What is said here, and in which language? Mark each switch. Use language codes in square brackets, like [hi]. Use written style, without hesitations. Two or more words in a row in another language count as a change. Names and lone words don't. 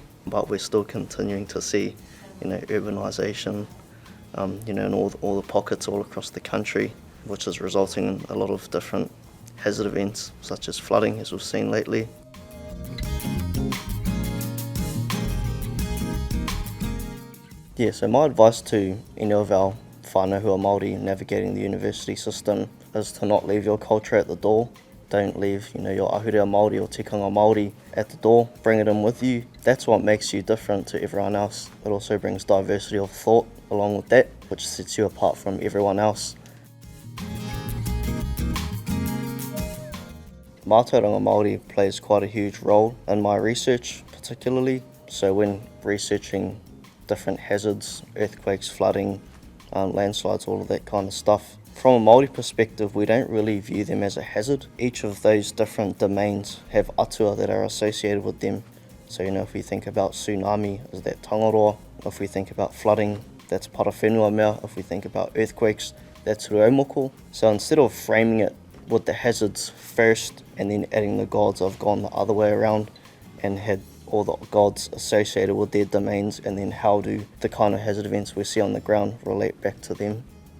[en] But we're still continuing to see urbanisation, in all the pockets all across the country, which is resulting in a lot of different hazard events such as flooding, as we've seen lately. Yeah, so my advice to any of our whānau who are Māori navigating the university system is to not leave your culture at the door. Don't leave, your [mi] ahurea Māori [en] or [mi] tikanga Māori [en] at the door. Bring it in with you. That's what makes you different to everyone else. It also brings diversity of thought along with that, which sets you apart from everyone else. [mi] Mātauranga Māori [en] plays quite a huge role in my research, particularly. So when researching different hazards, earthquakes, flooding, landslides, all of that kind of stuff, from a Māori perspective, we don't really view them as a hazard. Each of those different domains have atua that are associated with them. So, if we think about tsunami, is that tangaroa? If we think about flooding, that's parawhenua mea. If we think about earthquakes, that's ruaumoko. So instead of framing it with the hazards first and then adding the gods, I've gone the other way around and had all the gods associated with their domains, and then how do the kind of hazard events we see on the ground relate back to them.